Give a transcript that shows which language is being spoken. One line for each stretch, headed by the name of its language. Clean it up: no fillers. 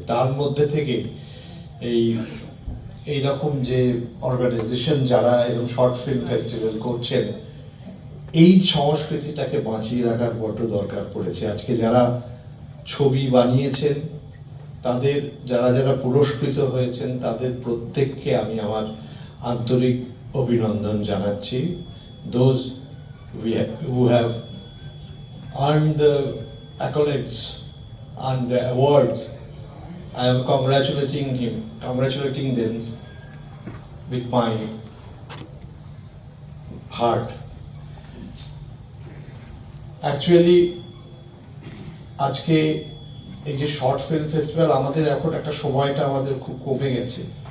Bangla: তার মধ্যে থেকে এই রকম যে অর্গানাইজেশন যারা এরকম শর্ট ফিল্ম ফেস্টিভ্যাল করছেন, এই সংস্কৃতিটাকে বাঁচিয়ে রাখার বড় দরকার পড়েছে। আজকে যারা ছবি বানিয়েছেন, তাদের যারা পুরস্কৃত হয়েছেন, তাদের প্রত্যেককে আমি আমার আন্তরিক অভিনন্দন জানাচ্ছি।
English: Those who have earned the accolades and the awards, I am congratulating them with my heart.
Bangla: Actually, আজকে এই যে শর্ট ফিল্ম ফেস্টিভ্যাল, আমাদের এখন একটা সময়টা আমাদের খুব কমে গেছে।